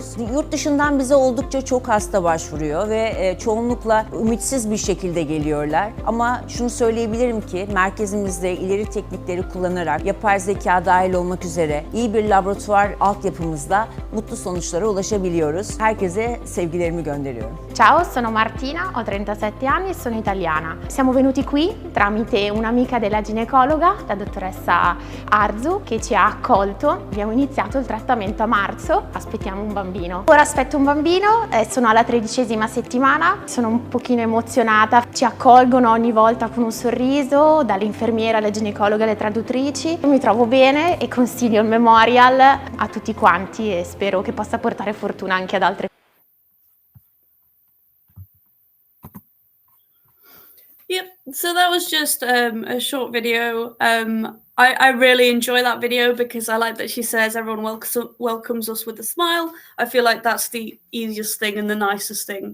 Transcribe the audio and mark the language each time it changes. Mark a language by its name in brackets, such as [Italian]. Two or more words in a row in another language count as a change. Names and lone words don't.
[Turkish] Yurt dışından bize oldukça çok hasta başvuruyor ve çoğunlukla ümitsiz bir şekilde geliyorlar. Ama şunu söyleyebilirim ki merkezimizde ileri teknikleri kullanarak yapay zeka dahil olmak üzere iyi bir laboratuvar altyapımızda mutlu sonuçlara ulaşabiliyoruz. Herkese sevgilerimi gönderiyorum. [Italian] Ciao, sono Martina, ho 37 anni e sono italiana. Siamo venuti qui tramite un'amica della ginecologa, la dottoressa Arzu, che ci ha accolto. Abbiamo iniziato il trattamento a marzo, aspettiamo un bambino. Ora aspetto un bambino, sono alla 13ª settimana, sono un pochino emozionata. Ci accolgono ogni volta con un sorriso, dall'infermiera alla ginecologa alle traduttrici. Mi trovo bene e consiglio il Memorial a tutti quanti e spero che possa portare fortuna anche ad altre. [English] Yep, so that was just a short video. I really enjoy that video because I like that she says everyone welcomes us with a smile. I feel like that's the easiest thing and the nicest thing.